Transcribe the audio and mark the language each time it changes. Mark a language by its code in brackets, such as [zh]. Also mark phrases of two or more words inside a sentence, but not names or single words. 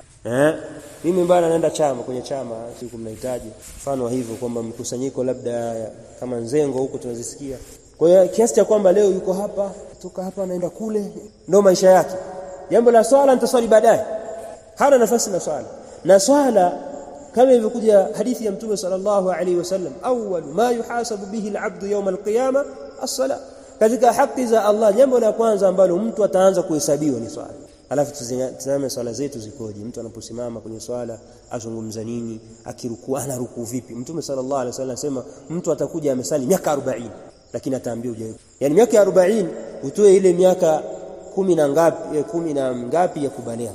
[sw] Mimi bwana naenda kwenye chama siku mnahitaji mfano hivyo, kwamba mkusanyiko labda kama Nzengo huko tunazisikia. Kwa hiyo kiasi cha kwamba leo yuko hapa, kutoka hapa anaenda kule, ndio maisha yake. Jambo la swala nitaswali baadaye, hana nafasi na swala. Na swala kama ilivyokuja hadithi ya Mtume [ar] صلى الله عليه وسلم, أول ما يحاسب به العبد يوم القيامة الصلاة. [sw] Katika haki za Allah, jambo la kwanza ambalo mtu ataanza kuhesabiwa ni swala. Alafu tuzame swala zetu zikoje, mtu anaposimama kwenye swala azungumza nini, akirukuu ana rukuu vipi. Mtume [ar] صلى الله عليه وسلم [sw] anasema mtu atakuja amesali miaka 40, lakini ataambiwa uje, yani miaka 40 utoe ile miaka 10 na ngapi ya kubalia.